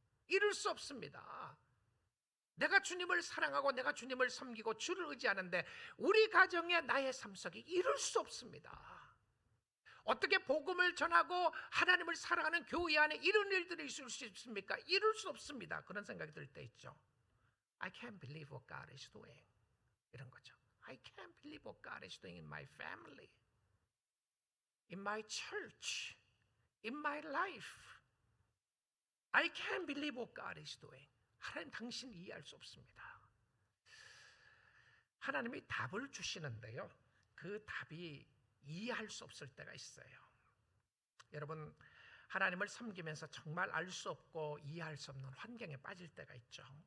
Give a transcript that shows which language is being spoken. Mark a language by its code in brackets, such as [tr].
[ko] 이룰 수 없습니다. 내가 주님을 사랑하고 내가 주님을 섬기고 주를 의지하는데 우리 가정의 나의 삶 속에 이룰 수 없습니다. 어떻게 복음을 전하고 하나님을 사랑하는 교회 안에 이런 일들이 있을 수 있습니까? 이룰 수 없습니다. 그런 생각이 들 때 있죠. [en] I can't believe what God is doing, [ko] 이런 거죠. [en] I can't believe what God is doing in my family, in my church, in my life. I can't believe what God is doing. [ko] 하나님, 당신 이해할 수 없습니다. 하나님이 답을 주시는데요, 그 답이 이해할 수 없을 때가 있어요. 여러분, 하나님을 섬기면서 정말 알 수 없고 이해할 수 없는 환경에 빠질 때가 있죠.